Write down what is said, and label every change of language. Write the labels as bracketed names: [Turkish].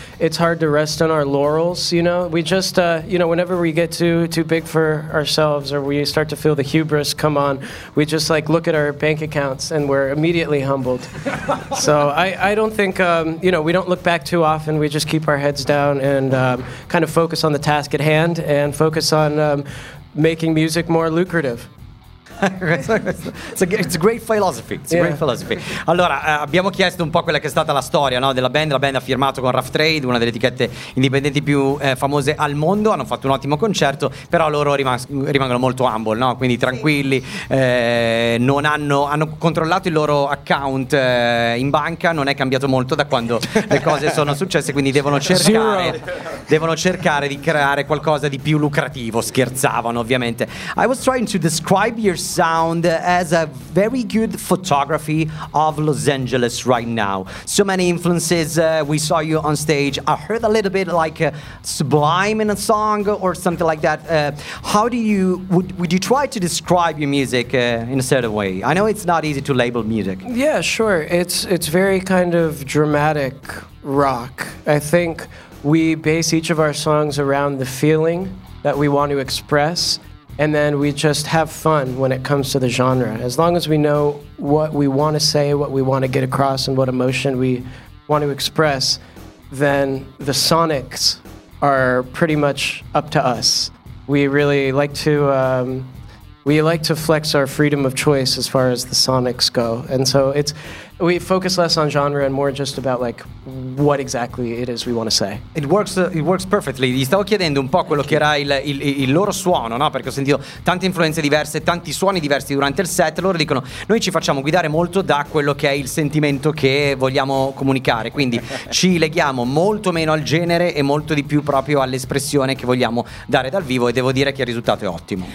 [English] It's hard to rest on our laurels, you know? We just, you know, whenever we get too big for ourselves or we start to feel the hubris come on, we just, like, look at our bank accounts and we're immediately humbled. So I don't think, you know, we don't look back too often. We just keep our heads down and kind of focus on the task at hand and focus on making music more lucrative. It's a great philosophy. It's a great philosophy. [Italian] Allora, abbiamo chiesto un po' quella che è stata la storia, no, della band. La band ha firmato con Rough Trade, una delle etichette indipendenti più famose al mondo. Hanno fatto un ottimo concerto, però loro rimangono molto humble, no? Quindi tranquilli, non hanno controllato il loro account in banca. Non è cambiato molto da quando le cose sono successe. Quindi devono cercare di creare qualcosa di più lucrativo. Scherzavano, ovviamente. [English] I was trying to describe your sound as a very good photography of Los Angeles right now. So many influences. We saw you on stage. I heard a little bit like Sublime in a song or something like that. How do you would you try to describe your music in a certain way? I know it's not easy to label music. Yeah, sure. It's very kind of dramatic rock. I think we base each of our songs around the feeling that we want to express. And then we just have fun when it comes to the genre. As long as we know what we want to say, what we want to get across, and what emotion we want to express, then the sonics are pretty much up to us. We really like to flex our freedom of choice as far as the sonics go. And so we focus less on genre and more just about like what exactly it is we want to say. It works perfectly. [Italian] Gli stavo chiedendo un po' quello che era il loro suono, no? Perché ho sentito tante influenze diverse, tanti suoni diversi durante il set. Loro dicono: noi ci facciamo guidare molto da quello che è il sentimento che vogliamo comunicare, quindi ci leghiamo molto meno al genere e molto di più proprio all'espressione che vogliamo dare dal vivo, e devo dire che il risultato è ottimo.